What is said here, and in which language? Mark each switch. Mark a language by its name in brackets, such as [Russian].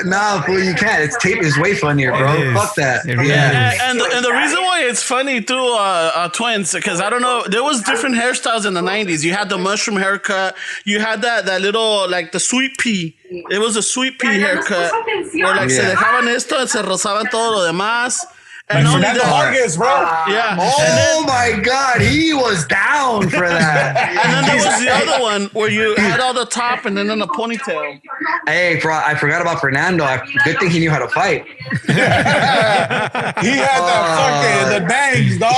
[English] Nah, fool, you can't. It's tape is way funnier, bro. Fuck that. It really Yeah. is. And the reason why it's funny too, twins, because I don't know, there was different hairstyles in the 90s. You had the mushroom haircut. You had that little, like the sweet pea. It was a sweet pea haircut. Where like [Spanish] se dejaban esto y se rozaban todo lo demás. [English] And only Fernando that, Vargas, bro. yeah. Oh my God, he was down for that. And then there was the other one where you had all the top and then in a ponytail. Hey, bro, I forgot about Fernando. Good thing he knew how to fight. He had that fucking the bangs, dog.